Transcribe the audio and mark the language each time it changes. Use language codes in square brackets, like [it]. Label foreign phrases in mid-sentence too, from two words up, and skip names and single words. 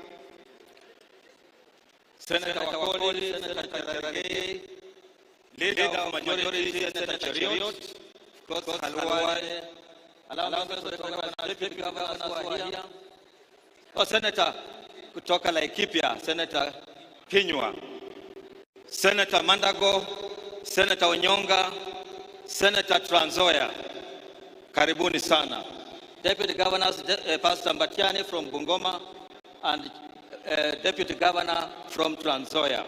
[en] Senator Wakoli, Senator Cherargei, Leader of Majority, Senator Cheriot, of course, Khalwale. Allow me to recognize Deputy Governors who are here. Oh, Senator kutoka Laikipia, Senator Kinyua, Senator Mandago, Senator Onyonga, Senator Trans Nzoia, [sw] karibuni sana. [en] Deputy Governors, Pastor Mbatiani from Bungoma and Deputy Governor from Trans Nzoia.